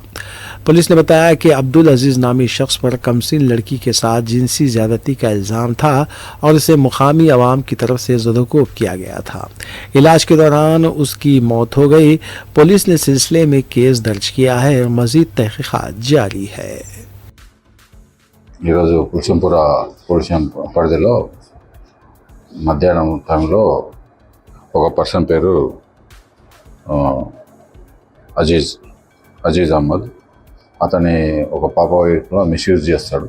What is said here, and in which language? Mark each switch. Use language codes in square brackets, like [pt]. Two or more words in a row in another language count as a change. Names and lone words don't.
[ur] پولیس نے بتایا کہ عبدالعزیز نامی شخص پر کمسن لڑکی کے ساتھ جنسی زیادتی کا الزام تھا اور اسے مقامی عوام کی طرف سے زدوکوب کیا گیا تھا. علاج کے دوران اس کی موت ہو گئی. پولیس نے سلسلے میں کیس درج کیا ہے اور مزید تحقیقات جاری ہے. [te] ఈరోజు కుల్సంపుర పోలీస్ పరిధిలో మధ్యాహ్నం టైంలో ఒక పర్సన్ పేరు అజీజ్ అహ్మద్. అతని ఒక పాప వైపులో మిస్యూజ్ చేస్తాడు.